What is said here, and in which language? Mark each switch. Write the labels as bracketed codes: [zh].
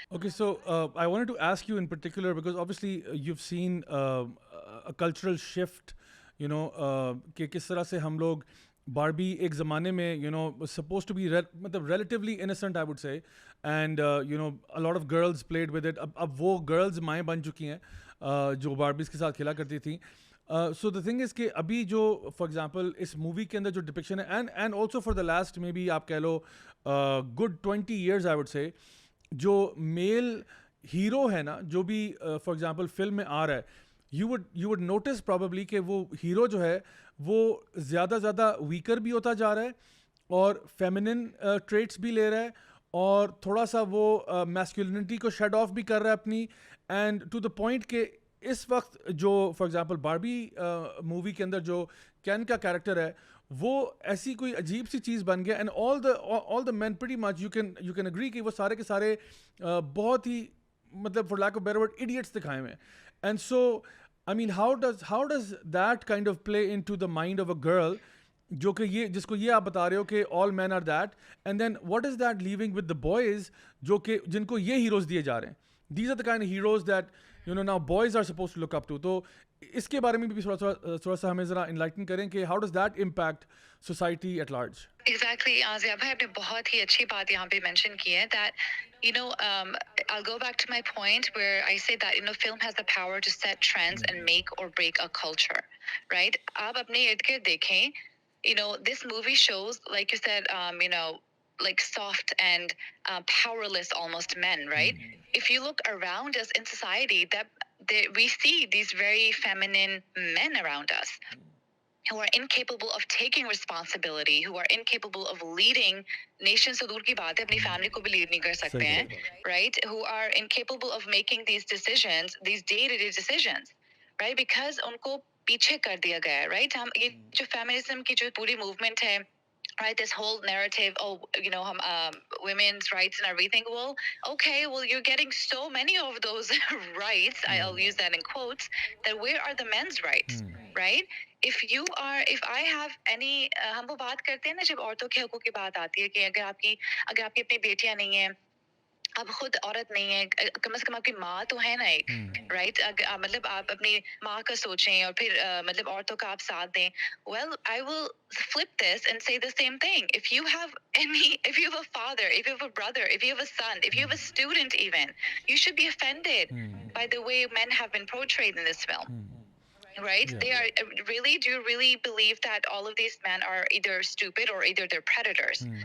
[en] Okay, so I wanted to ask you in particular because obviously you've seen a cultural shift, [hi] कि किस तरह से हम लोग [en] Barbie [hi] एक ज़माने में [en] was supposed to be मतलब relatively innocent I would say, and a lot of girls played with it. [hi] अब वो girls माएँ बन चुकी हैं जो Barbies के साथ खेला करती थी. [en] So the thing is [hi] कि अभी जो for example इस movie के अंदर जो depiction है [en] and also for the last maybe [hi] आप कह लो [en] good 20 years I would say, [hi] जो male hero है ना, जो भी for example film में आ रहा है, [en] you would notice probably [hi] कि वो hero जो है वो ज़्यादा वीकर भी होता जा रहा है और फेमिनिन ट्रेट्स भी ले रहा है और थोड़ा सा वो मैस्कुलिनिटी को शेड ऑफ भी कर रहा है अपनी, [en] and to the point [hi] कि इस वक्त जो फॉर एग्जांपल बारबी मूवी के अंदर जो कैन का कैरेक्टर है वो ऐसी कोई अजीब सी चीज़ बन गया, [en] and all the man pretty much you can agree [hi] कि वो सारे के सारे बहुत ही मतलब [en] for lack of better word [hi] idiots दिखाए हुए हैं. [en] and so I mean, how does that kind of play into the mind of a girl, [hi] जो कि ये जिसको ये आप बता रहे हो कि [en] all men are that, and then what is that leaving with the boys [hi] जो कि जिनको ये heroes दिए जा रहे हैं? [en] These are the kind of heroes that now boys are supposed to look up to. [hi] तो इसके बारे में भी थोड़ा सा हमें ज़रा enlighten करें कि [en] how does that impact society at large? Exactly, Zia भाई [hi] आपने बहुत ही अच्छी बात यहाँ पे mention की है [en] that I'll go back to my point where I say that film has the power to set trends and make or break a culture, right? [hi] आप अपने इर्द गिर्द देखें, [en] this movie shows, like you said, like soft and powerless almost men, right? If you look around us in society, we see these very feminine men around us who are incapable of taking responsibility, who are incapable of leading nations, so [hi] दूर की बात है, अपनी family को भी lead नहीं कर सकते हैं, [en] right? Who are incapable of making these decisions, these day-to-day decisions, right? [hi] Because उनको पीछे कर दिया गया है, right? हम ये जो feminism की जो पूरी movement है, [en] right, this whole narrative, women's rights and everything, you're getting so many of those rights, I'll use that in quotes, that where are the men's rights, right? If I have any, [hi] हम वो बात करते हैं ना जब औरतों के हकूक़ की बात आती है कि अगर आपकी अपनी बेटियां नहीं हैं, आप खुद औरत नहीं है, कम से कम आपकी माँ तो है ना एक, राइट? मतलब आप अपनी माँ का सोचें और फिर मतलब औरतों का आप साथ दें. [en] Well, I will flip this and say the same thing. If you have a father, if you have a brother, if you have a son, if you have a student even, you should be offended by the way men have been portrayed in this film. Right? Yeah. They are really, do you really believe that all of these men are either stupid or either they're predators?